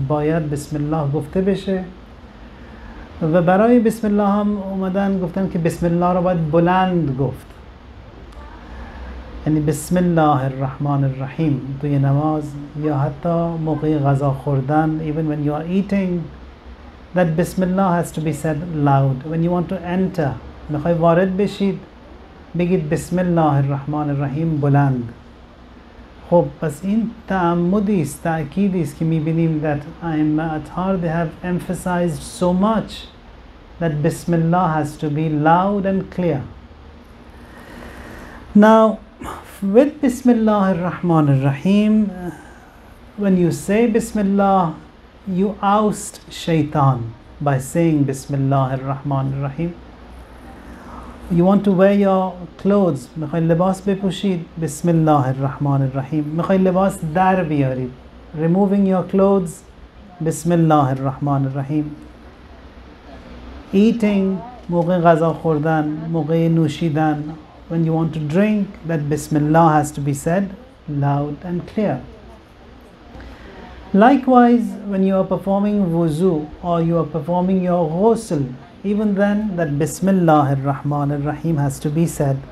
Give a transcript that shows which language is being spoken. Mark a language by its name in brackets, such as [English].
[Persian] باید بسم الله گفته بشه. و برای بسم الله هم اومدن گفتن که بسم الله را باید بلند گفت، یعنی بسم الله الرحمن الرحیم توی نماز یا حتی موقع غذا خوردن. [English] Even when you are eating, that Bismillah has to be said loud. When you want to enter, [Persian] میخوای وارد بشید، بگید بسم الله الرحمن الرحیم بلند. خب پس این تعمدی است، تأکیدی است که میبینیم [English] that ائمه اطهار they have emphasized so much that Bismillah has to be loud and clear. Now with Bismillah ar-Rahman ar-Rahim, when you say Bismillah, you oust shaitan by saying Bismillah ar-Rahman ar-Rahim. You want to wear your clothes, [Persian] میخوای لباس بپوشید، [English] بسم الله الرحمن الرحیم. [Persian] میخوای لباس در بیارید، [English] removing your clothes، [Persian] بسم الله الرحمن الرحیم. Eating، موقع غذا خوردن، موقع نوشیدن، [English] when you want to drink, that Bismillah has to be said loud and clear. Likewise, when you are performing wuzu or you are performing your ghusl, even then that Bismillah ar-Rahman ar-Rahim has to be said.